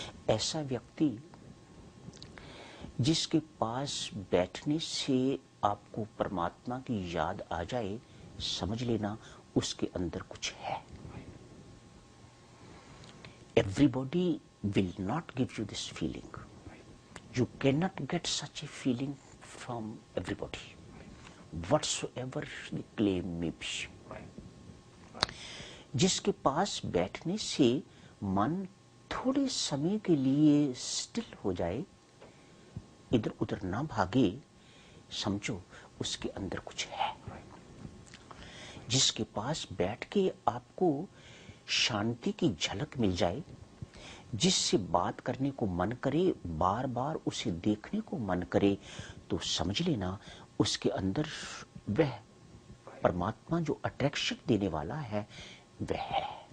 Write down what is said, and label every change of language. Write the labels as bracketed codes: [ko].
[hi] ऐसा व्यक्ति जिसके पास बैठने से आपको परमात्मा की याद आ जाए, समझ लेना उसके अंदर कुछ है। [en] Everybody will not give you this feeling. You cannot get such a feeling from everybody, whatsoever the claim may be. [hi] जिसके पास बैठने से मन थोड़े समय के लिए स्टिल हो जाए, इधर उधर ना भागे, समझो उसके अंदर कुछ है, जिसके पास बैठ के आपको शांति की झलक मिल जाए, जिससे बात करने को मन करे, बार बार उसे देखने को मन करे, तो समझ लेना उसके अंदर वह परमात्मा जो अट्रैक्शन देने वाला है वह है।